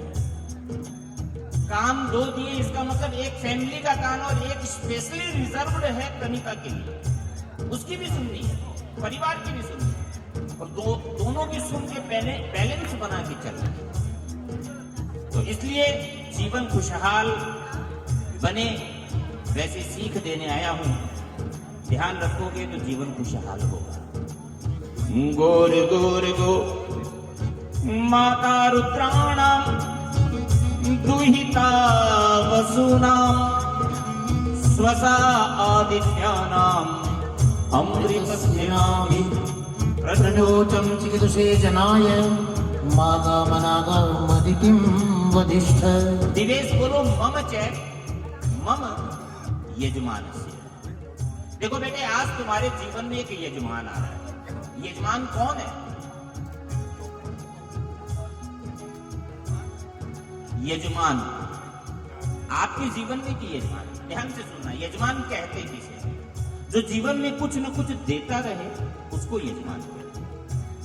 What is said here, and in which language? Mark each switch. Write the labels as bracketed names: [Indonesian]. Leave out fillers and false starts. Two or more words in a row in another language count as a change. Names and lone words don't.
[Hindi] कान दो दिए, इसका मतलब एक फैमिली का कान और एक [English] specially reserved [Hindi] है कनिका के लिए, उसकी भी सुननी है, परिवार की भी सुननी है, और दोनों की सुन के बैलेंस बना के चलना है। तो इसलिए जीवन खुशहाल बने, वैसे सीख देने आया हूं। ध्यान रखोगे तो जीवन खुशहाल होगा। [Sanskrit] गोर गोर गो माता रुद्राणाम दुहिता वसुनाम स्वसा आदित्यानाम अमृतस्यामि प्रतनोचम चिकितुषे जनाय मागामनागमदितिं वधिष्ठ। दिवेश बोलो मम च मम यजमानस्य। [Hindi] देखो बेटे, आज तुम्हारे जीवन में एक यजमान आ रहा है। यजमान कौन है? यजमान आपके जीवन में की यजमान। ध्यान से सुनना, यजमान कहते किसे? जो जीवन में कुछ न कुछ देता रहे उसको यजमान कहते हैं।